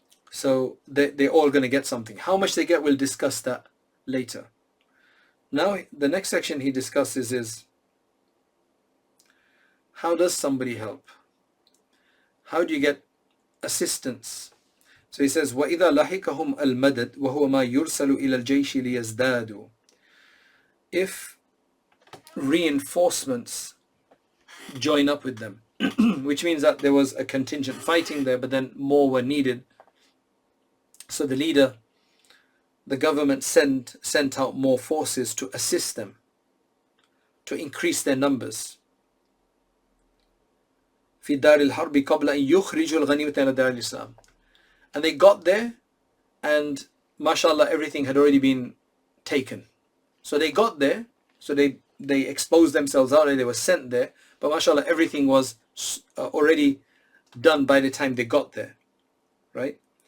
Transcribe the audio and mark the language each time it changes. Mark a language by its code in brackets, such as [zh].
[en] So they're all going to get something. How much they get, we'll discuss that later. Now the next section he discusses is, how does somebody help? How do you get assistance? So he says, [ar] وَإِذَا لَحِكَهُمْ الْمَدَدْ وَهُوَ مَا يُرْسَلُ إِلَى الْجَيْشِ لِيَزْدَادُوا. [en] If reinforcements join up with them, which means that there was a contingent fighting there, but then more were needed. So the leader, the government sent out more forces to assist them, to increase their numbers. [ar] في دار الحرب قبل أن يخرجوا الغنيمة إلى دار الإسلام. [en] And they got there, and mashallah, everything had already been taken. So they got there, so they exposed themselves out, they were sent there, but mashallah, everything was already done by the time they got there, right?